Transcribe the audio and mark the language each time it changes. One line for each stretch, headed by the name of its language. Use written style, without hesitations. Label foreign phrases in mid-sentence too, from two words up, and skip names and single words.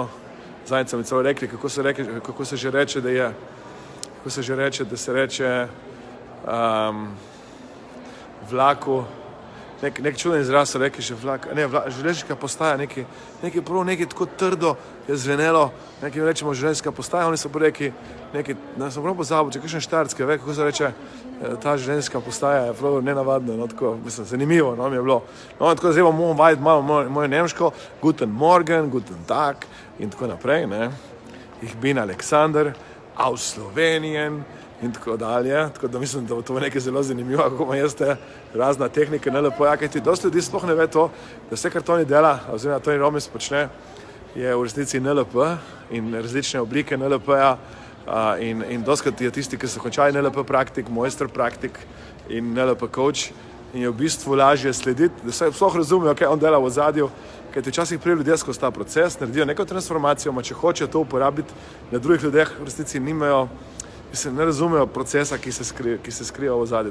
Slovenian: Zadnjič so mi celo rekli, kako se že reče, da se reče vlaku, nek čuden izraz so rekli, že vlak, ne, železniška postaja, nekaj prav, nekaj tako trdo je zvenelo, nekaj rečemo železniška postaja, oni so pa rekli, ne sem prav pozabil, če kakšen Štajerski ve, kako se reče, ta železniška postaja je prav nenavadno, no, tako, mislim, zanimivo, no, mi je bilo. No, tako zdaj bomo vajeti malo moje nemško,
German: Guten Morgen, Guten Tag
Slovenian: in tako naprej, ne.
German: Ich bin Alexander, aus Slovenien
Slovenian: in tako dalje, tako da mislim, da bo to nekaj zelo zanimivo, kako ima jaz te razna tehnika NLP-ja, kajti dosti ljudi sploh ne ve to, da vse, kar Tony dela, oziroma Tony Robbins počne, je v resnici NLP in različne oblike NLP-ja, in dostikrat je tisti, ki so končali NLP praktik, mojster praktik in NLP coach, in je v bistvu lažje slediti, da se sploh razumejo, kaj on dela v ozadju, kajti včasih prije ljudje skozi ta proces naredijo neko transformacijo, če hočejo to uporabiti na drugih ljudeh, v resnici nimajo, ne razumejo procesa, ki se skriva v ozadju.